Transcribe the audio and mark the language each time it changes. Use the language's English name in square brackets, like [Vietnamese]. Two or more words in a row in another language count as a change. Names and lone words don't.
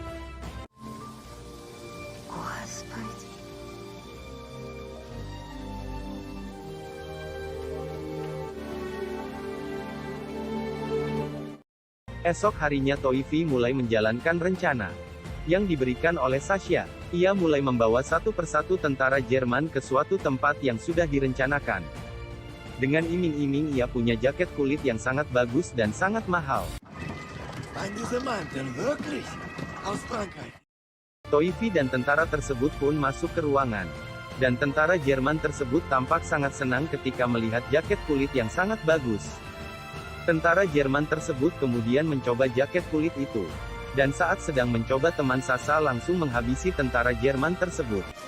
[Indonesian] Esok harinya Toifi mulai menjalankan rencana yang diberikan oleh Sasha. Ia mulai membawa satu persatu tentara Jerman ke suatu tempat yang sudah direncanakan. Dengan iming-iming ia punya jaket kulit yang sangat bagus dan sangat mahal. [German] Ein dieser Mann denn wirklich aus Frankreich? [Indonesian] Toifi dan tentara tersebut pun masuk ke ruangan. Dan tentara Jerman tersebut tampak sangat senang ketika melihat jaket kulit yang sangat bagus. Tentara Jerman tersebut kemudian mencoba jaket kulit itu. Dan saat sedang mencoba, teman Sasha langsung menghabisi tentara Jerman tersebut.